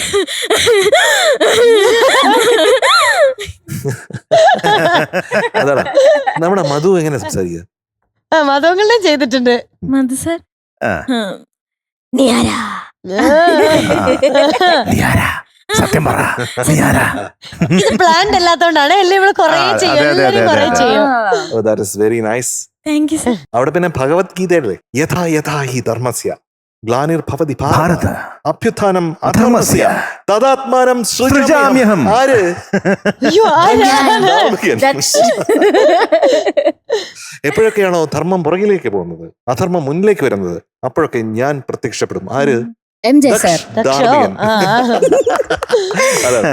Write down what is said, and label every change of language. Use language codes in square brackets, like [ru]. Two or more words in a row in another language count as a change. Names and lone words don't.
[ml] അതാണ് നമ്മുടെ മധു എങ്ങനെ സംസാരിക്കുക? മധുങ്ങളും ചെയ്തിട്ടുണ്ട്. മധു സർ. സത്യം പറ. ഇത് പ്ലാൻഡ് അല്ലാത്തോണ്ടാണ്. എല്ലാം ഇവിടെ കൊറേ ചെയ്യും. [en] that is very nice. thank you sir. [ml] അവിടെ പിന്നെ ഭഗവത്ഗീതയുടെ [sa] यथा यथा हि धर्मस्य ग्लानिर्भवति भारत अभ्युत्थानम् अधर्मस्य तदात्मानं सृजाम्यहम्. [ml] ആര്? എപ്പോഴൊക്കെയാണോ ധർമ്മം പുറകിലേക്ക് പോകുന്നത്, അധർമ്മം മുന്നിലേക്ക് വരുന്നത്, അപ്പോഴൊക്കെ ഞാൻ പ്രത്യക്ഷപ്പെടും. ആര്? MJ സർ. അതാണ്